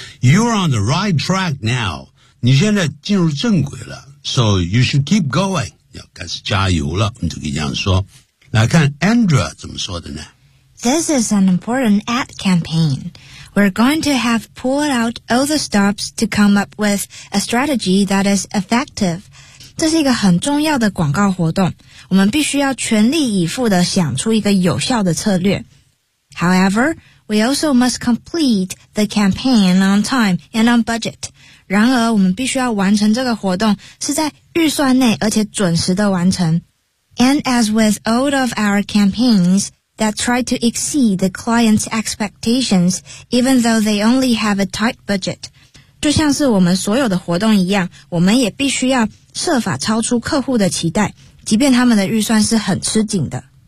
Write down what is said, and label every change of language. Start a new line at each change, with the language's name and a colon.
English: You're on the right track now,
Chinese: 你现在进入正轨了
English: so you should keep going,
Chinese: 要开始加油了你就可以这样说。来看 Andrea 怎么说的呢
English: This is an important ad campaign. We're going to have pulled out all the stops to come up with a strategy that is effective.
Chinese: 这是一个很重要的广告活动，我们必须要全力以赴地想出一个有效的策略。
English: However, we also must complete the campaign on time and on budget.
Chinese: 然而，我们必须要完成这个活动是在预算内而且准时地完成。
English: And as with all of our campaigns,that try to exceed the client's expectations, even though they only have a tight budget.
Chinese: 就像是我们所有的活动一样，我们也必须要设法超出客户的期待，即便他们的预算是很吃紧的。